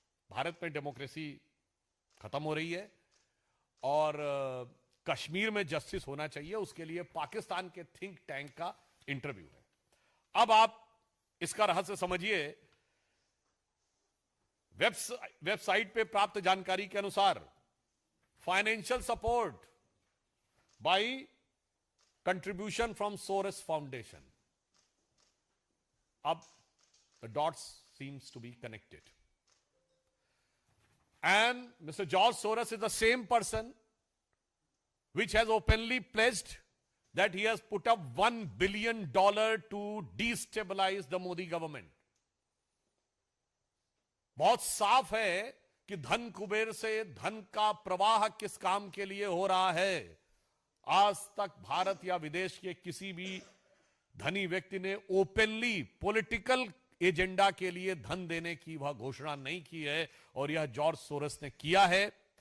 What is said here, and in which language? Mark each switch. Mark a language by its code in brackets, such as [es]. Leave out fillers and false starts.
[hi] भारत में डेमोक्रेसी खत्म हो रही है और कश्मीर में जस्टिस होना चाहिए, उसके लिए पाकिस्तान के थिंक टैंक का इंटरव्यू है। अब आप इसका रहस्य समझिए। वेबसाइट पे प्राप्त जानकारी के अनुसार [en] financial support by contribution from Soros Foundation. Up, the dots seems to be connected. And Mr. George Soros is the same person which has openly pledged that he has put up $1 billion to destabilize the Modi government. [hi] बहुत साफ है कि धन कुबेर से धन का प्रवाह किस काम के लिए हो रहा है। आज तक भारत या विदेश के किसी भी धनी व्यक्ति ने ओपनली पॉलिटिकल एजेंडा के लिए धन देने की वह घोषणा नहीं की है, और यह जॉर्ज सोरस ने किया है।